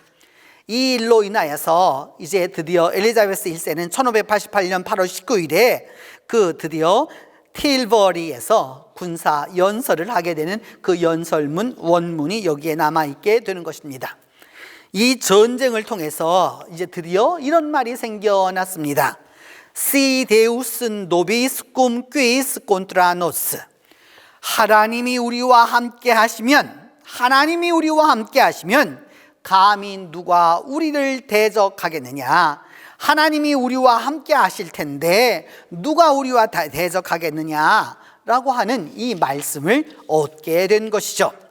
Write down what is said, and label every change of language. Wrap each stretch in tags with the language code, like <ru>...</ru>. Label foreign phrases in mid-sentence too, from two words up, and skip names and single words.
<ko>이 일로 인하여서 이제 드디어 엘리자베스 1세는 1588년 8월 19일에 드디어 틸버리에서 군사 연설을 하게 되는 그 연설문 원문이 여기에 남아있게 되는 것입니다. 이 전쟁을 통해서 이제 드디어 이런 말이 생겨났습니다.</ko> <la>Si Deus nobis cum quis contra nos.</la> <ko>하나님이 우리와 함께 하시면 감히 누가 우리를 대적하겠느냐? 하나님이 우리와 함께 하실 텐데 누가 우리와 대적하겠느냐? 라고 하는 이 말씀을 얻게 된 것이죠.</ko>